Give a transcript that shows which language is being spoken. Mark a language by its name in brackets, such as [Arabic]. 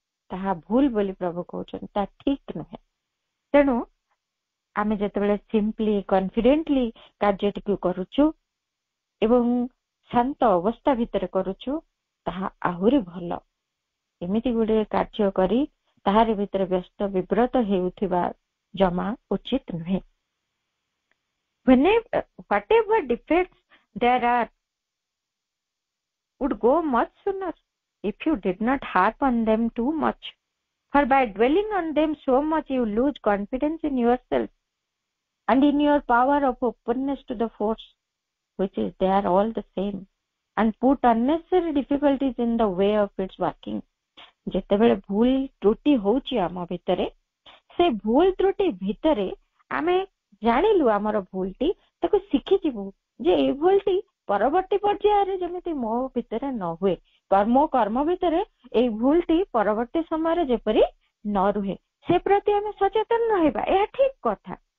[Odia] ତାହା ଭୁଲ ବୋଲି ପ୍ରଭୁ କହୁଛନ୍ତି, ତାହା ଠିକ ନୁହେଁ। ତେଣୁ ଆମେ ଯେତେବେଳେ ସିମ୍ପଲି କନଫିଡେଣ୍ଟଲି କାର୍ଯ୍ୟଟିକୁ କରୁଛୁ ଏବଂ ଶାନ୍ତ ଅବସ୍ଥା ଭିତରେ କରୁଛୁ, ତାହା ଆହୁରି ଭଲ। ଏମିତି ଗୋଟେ କାର୍ଯ୍ୟ କରି ତାହାରି ଭିତରେ ବ୍ୟସ୍ତ ବିବ୍ରତ ହେଉଥିବା ଜମା ଉଚିତ ନୁହେଁ। [English] Whatever defects there are would go much sooner if you did not harp on them too much. For by dwelling on them so much, you lose confidence in yourself and in your power of openness to the force, which is they are all the same, and put unnecessary difficulties in the way of its working. [Odia] ଯେତେବେଳେ ଭୁଲ ତ୍ରୁଟି ହଉଛି ଆମ ଭିତରେ, ସେ ଭୁଲ ତ୍ରୁଟି ଭିତରେ ଆମେ ଜାଣିଲୁ ଆମର ଭୁଲଟି, ତାକୁ ଶିଖିଯିବୁ ଯେ ଏଇ ଭୁଲଟି ପରବର୍ତ୍ତୀ ପର୍ଯ୍ୟାୟରେ ଯେମିତି ମୋ ଭିତରେ ନ ହୁଏ, ମୋ କର୍ମ ଭିତରେ ଏଇ ଭୁଲଟି ପରବର୍ତ୍ତୀ ସମୟରେ ଯେପରି ନ ରୁହେ, ସେ ପ୍ରତି ଆମେ ସଚେତନ ରହିବା। ଏହା ଠିକ କଥା।